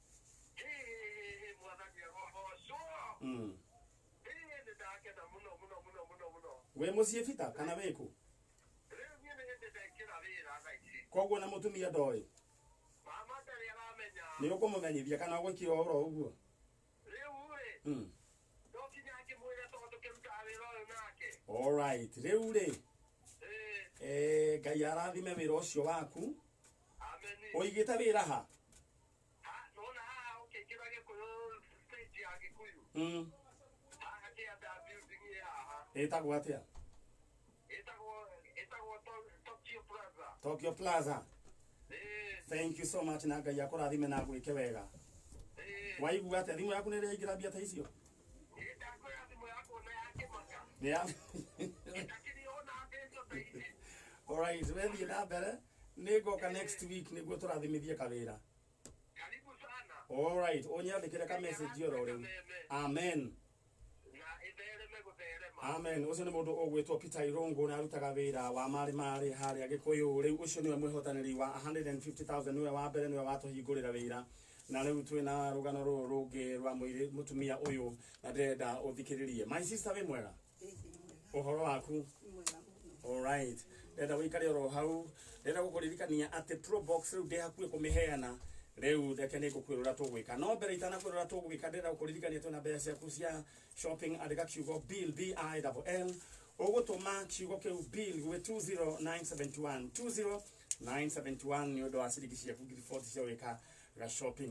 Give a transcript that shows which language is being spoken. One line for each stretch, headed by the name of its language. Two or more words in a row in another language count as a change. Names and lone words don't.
Kikuyu: Wĩ mũciĩ bita kana wĩ kũ? Koguo na mũtumia ndoĩ? Nĩ ũkũmũmenyithia kana ũgũikio oro ũguo?
English: All right.
Kikuyu: Rĩu rĩ Ngai arathime wĩra ũcio waku. Ũigĩte wĩra ha? Ĩtagwo atĩa? Tokyo Plaza.
English: Thank you so much
Kikuyu: na Ngai akũrathime na gwĩke wega. Waigua atĩa thimũ yaku nĩ ĩraingĩra mbia ta icio?
English: All right,
Kikuyu: wethiĩ na mbere nĩngoka
English: next week
Kikuyu: nĩguo tũrathimithie kawĩra.
English: All right,
Kikuyu: ũnyandĩkĩre ka message oro rĩu. Amen. Amen. Ucio nĩ mũndũ ũgwĩtwo Peter Irungu na arutaga wĩra wa marĩ harĩa Gĩkũyũ. Rĩu ũcio nĩwe mwĩhotanĩri wa 150,000 nĩwe wa mbere nĩwe watũhingũrĩra wĩra. Na rĩu twĩna rũgano rũrũ rũngĩ rwa mũtumia ũyũ na ndĩrenda ũthikĩrĩrie.
English: My sister
Kikuyu: wĩ mwega? Ũhoro waku?
English: All right.
Kikuyu: Ndĩrenda ũikare oro hau. Ndĩrenda gũkũririkania atĩ Pro Box rĩu ndĩ hakuhĩ kũmĩheana. Rĩu reke nĩngũkwĩra ũrĩa tũgwĩka. No mbere itanakwĩra ũrĩa tũgwĩka ndĩrenda gũkũririkania twĩna mbeca ciaku cia shopping andĩka kiugo bill BILL. Ũgũtũma kiugo kĩu bill gwĩ 20971 20971 nĩ ũndũ wa ciringi ciaku 40 cia gwĩka ga shopping.